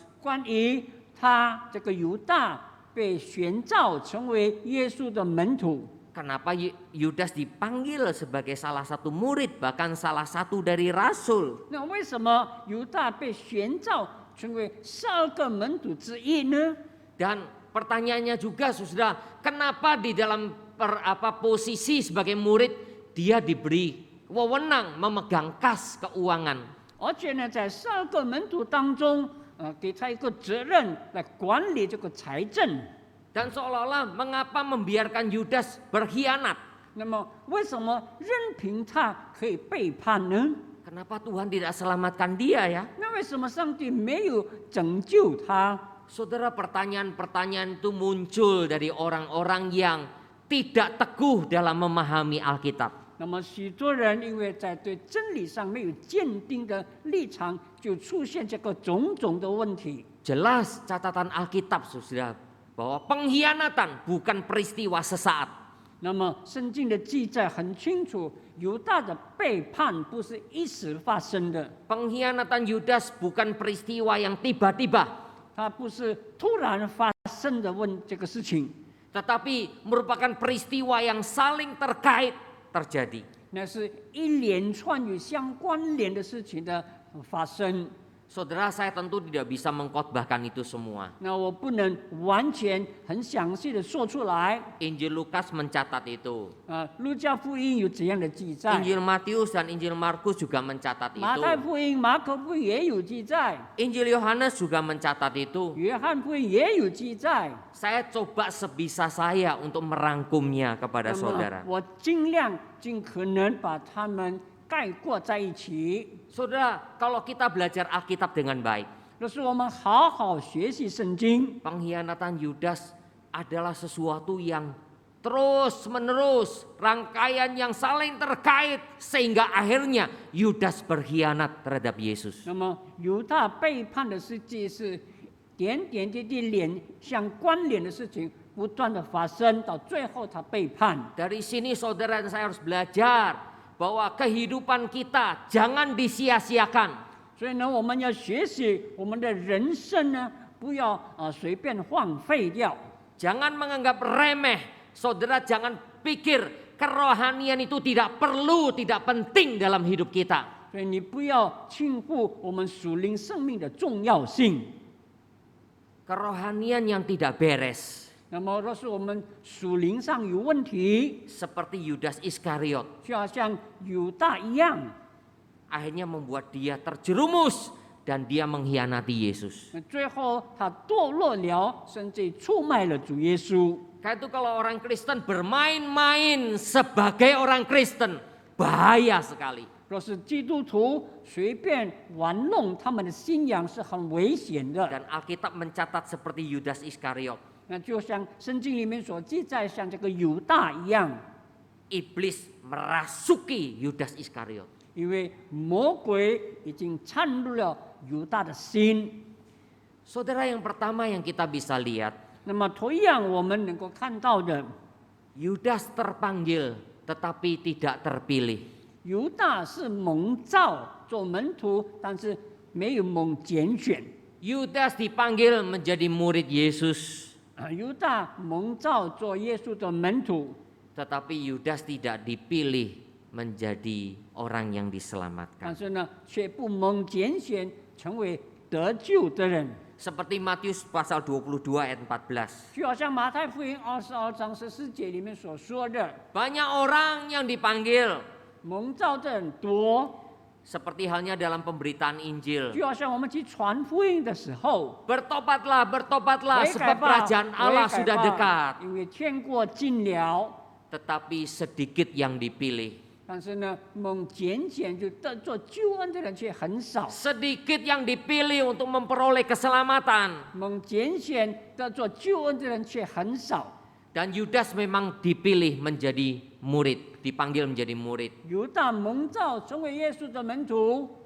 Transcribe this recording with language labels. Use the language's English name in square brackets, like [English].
[Chinese] 关于他这个犹大被选召成为耶稣的门徒， [Indonesian] Kenapa Yudas dipanggil sebagai salah satu murid, bahkan salah satu dari rasul? [Chinese] 那为什么犹大被选召成为12个门徒之一呢？ [Indonesian] Dan pertanyaannya juga saudara, kenapa di dalam posisi sebagai murid dia diberi wewenang memegang kas keuangan? [Chinese] 而且呢，在12个门徒当中，给他一个责任来管理这个财政。 [Indonesian] Dan seolah-olah mengapa membiarkan Yudas berkhianat? [Chinese] 那么，为什么任凭他可以背叛呢？ [Indonesian] Kenapa Tuhan tidak selamatkan dia ya? [Chinese] 那为什么上帝没有拯救他？ [Indonesian] Saudara, pertanyaan-pertanyaan itu muncul dari orang-orang yang tidak teguh dalam memahami Alkitab. [Chinese] 那么，许多人因为在对真理上没有坚定的立场，就出现这个种种的问题。 [Indonesian] Jelas catatan Alkitab, saudara, bahwa pengkhianatan bukan peristiwa sesaat. [Chinese] 那么，圣经的记载很清楚，犹大的背叛不是一时发生的， [Indonesian] Pengkhianatan Yudas bukan peristiwa yang tiba-tiba, [Chinese] 它不是突然发生的这个事情， [Indonesian] tetapi merupakan peristiwa yang saling terkait terjadi. [Chinese] 那是一连串有相关联的事情的发生。 [Indonesian] Saudara, saya tentu tidak bisa mengkhotbahkan itu semua. [Chinese] 那我不能完全很详细的说出来。 [Indonesian] Injil Lukas mencatat itu. [Chinese] 路加福音有这样的记载， [Indonesian] Injil Matius dan Injil Markus juga mencatat [Chinese] 马太 [Indonesian] itu. [Chinese] 福音、马可福音也有记载， [Indonesian] Injil Yohanes juga mencatat itu. [Chinese] 约翰福音也有记载。 [Indonesian] Saya coba sebisa saya untuk merangkumnya kepada [Chinese] 那么 [Indonesian] saudara. [Chinese] 我尽可能把它们概括在一起。 [Indonesian] Saudara, kalau kita belajar Alkitab dengan baik, [Chinese] 若是我们好好学习圣经， [Indonesian] pengkhianatan Yudas adalah sesuatu yang terus-menerus, rangkaian yang saling terkait sehingga akhirnya Yudas berkhianat terhadap Yesus. [Chinese] 那么犹大背叛的事迹是点点滴滴相关联的事情，不断的发生，到最后他背叛。 [Indonesian] Dari sini saudara dan saya harus belajar bahwa kehidupan kita jangan disia-siakan. [Chinese] 所以呢，我们要学习我们的人生呢，不要随便荒废掉。 [Indonesian] Jangan menganggap remeh. Saudara jangan pikir kerohanian itu tidak perlu, tidak penting dalam hidup kita. [Chinese] 所以你不要轻忽我们属灵生命的重要性。 [Indonesian] Kerohanian yang tidak beres, [Chinese] 那么，若是我们属灵上有问题， [Indonesian] seperti Yudas Iskariot, [Chinese] 就要像犹大一样， [Indonesian] akhirnya membuat dia terjerumus dan dia mengkhianati Yesus. [Chinese] 最后他堕落了，甚至出卖了主耶稣。 [Indonesian] Karena itu kalau orang Kristen bermain-main sebagai orang Kristen, bahaya sekali. [Chinese] 若是基督徒随便玩弄他们的信仰，是很危险的。 [Indonesian] Dan Alkitab mencatat seperti Yudas Iskariot. [Chinese] 那就像圣经里面所记载，像这个犹大一样， [Indonesian] Iblis merasuki Yudas Iskariot. [Chinese] 因为魔鬼已经掺入了犹大的心。 [Indonesian] Saudara, yang pertama yang kita bisa lihat, [Chinese] 那么同样，我们能够看到的， [Indonesian] Yudas terpanggil tetapi tidak terpilih. [Chinese] 犹大是蒙召做门徒，但是没有蒙拣选。 [Indonesian] Yudas dipanggil menjadi murid Yesus, [Chinese] 犹大蒙召做耶稣的门徒， [Indonesian] tetapi Yudas tidak dipilih menjadi orang yang [Chinese] 但 [Indonesian] diselamatkan. [Chinese] 是呢，却不蒙拣选成为得救的人。 [Indonesian] Seperti Matius pasal 22 ayat 14. [Chinese] 就好像马太福音22章14节里面所说的， [Indonesian] Banyak orang yang dipanggil, [Chinese] 蒙召的人多， [Indonesian] seperti halnya dalam pemberitaan Injil. [Chinese] 就好像我们去传福音的时候， [Indonesian] Bertobatlah, bertobatlah, [Chinese] 悔改 [Indonesian] sebab [Chinese] 吧， [Indonesian] kerajaan Allah [Chinese] 悔改 [Indonesian] sudah [Chinese] 吧 [Indonesian] dekat. [Chinese] 因为天国近了。 [Indonesian] Tetapi sedikit yang dipilih. [Chinese] 但是呢，蒙拣选就得做救恩的人却很少， [Indonesian] Sedikit yang dipilih untuk memperoleh keselamatan. [Chinese] 蒙拣选得做救恩的人却很少。 [Indonesian] Dan Yudas memang dipilih menjadi murid, dipanggil menjadi murid. [Chinese] 犹大蒙召成为耶稣的门徒，